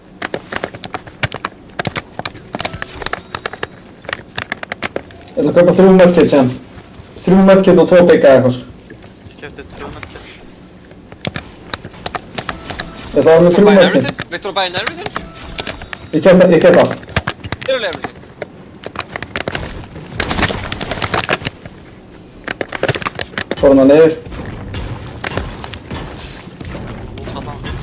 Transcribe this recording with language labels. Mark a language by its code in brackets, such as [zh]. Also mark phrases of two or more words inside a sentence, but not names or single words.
[is] Ég ætla að kaupa 3 medkit síðan. 3 medkit og 2 bygga eitthvað, sko. Ég kjöpti 3 medkit. Ég ætla að hafa með 3 [en] Buying medkit. everything? Victor buying everything? [is] Ég keypti allt. [en] Literally everything. [is] Svo er hann niður. Þarna.